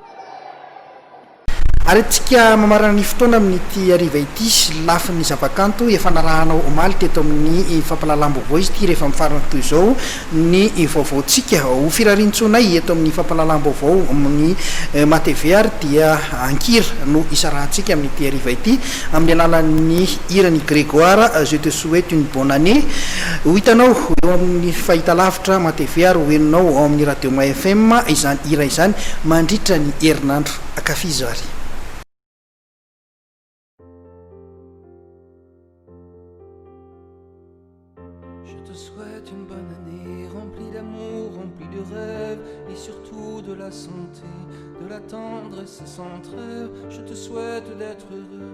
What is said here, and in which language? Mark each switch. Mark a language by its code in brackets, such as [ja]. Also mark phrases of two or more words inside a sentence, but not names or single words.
[mg] Ary tsika mamarana ny fotoana amin'ity ariva ity lafi ny zavakanto efa narahanao omaly teto amin'ny fampahalalam-baovao izy ity rehefa mifarana toy izao ny vaovaotsika ho firariantsonay eto amin'ny fampahalalam-baovao amin'ny matv ary dia ankira no isarahantsika amin'ity ariva ity amin'ny alalan'ny irany Grégoire. [fr] Je te souhaite une bonne année. [mg] Ho hitanao eo amin'ny fahita lavitra matv ary hoenonao ao amin'ny radio Ma FM izany ira izany mandritra ny herinandro akafizo ary. [fr] Tendresse sans trêve, je te souhaite d'être heureux.